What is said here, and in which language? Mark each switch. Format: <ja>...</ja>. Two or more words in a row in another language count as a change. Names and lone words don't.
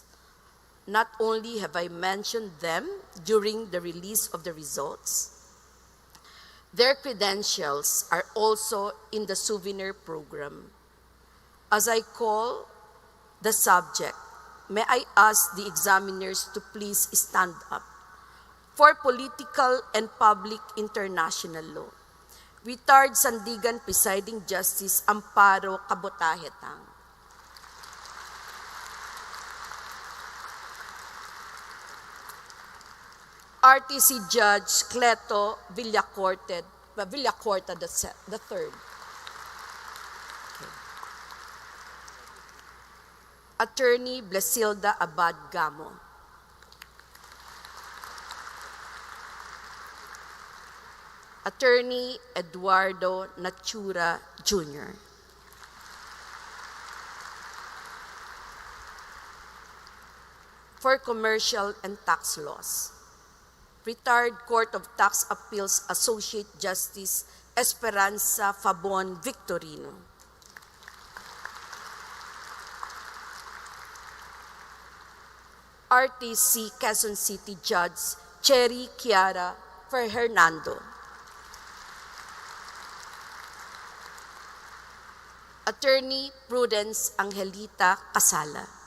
<en>Not only have I mentioned them during the release of the results, their credentials are also in the souvenir program. As I call the subject, may I ask the examiners to please stand up. For political and public international law, retired Sandigan Presiding Justice Amparo Cabotahetang. RTC Judge Cleto Villacorta III. Attorney Blesilda Abad Gamo. Attorney Eduardo Natura Jr. For Commercial and Tax Laws, retired Court of Tax Appeals Associate Justice Esperanza Fabon Victorino. RTC Quezon City Judge Cherry Chiara Hernando. Attorney Prudence Angelita Casala.</en>